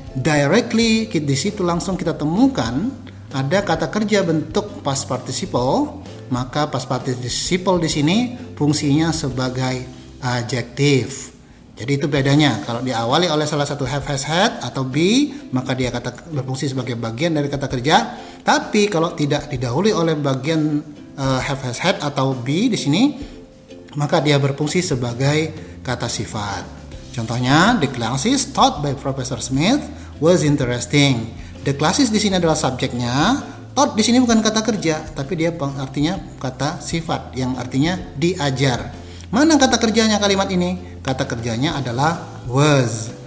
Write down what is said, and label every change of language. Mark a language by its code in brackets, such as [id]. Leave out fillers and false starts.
[id] directly di situ langsung kita temukan ada kata kerja bentuk past participle, maka past participle di sini fungsinya sebagai adjektif. Jadi itu bedanya. Kalau diawali oleh salah satu have, has, had atau be, maka dia berfungsi sebagai bagian dari kata kerja. Tapi kalau tidak didahului oleh bagian have, has, had atau be di sini, maka dia berfungsi sebagai kata sifat. Contohnya, [en] the classes taught by Professor Smith was interesting. The classes [id] di sini adalah subjeknya. Taught di sini bukan kata kerja, tapi dia artinya kata sifat yang artinya diajar. Mana kata kerjanya kalimat ini? Kata kerjanya adalah was.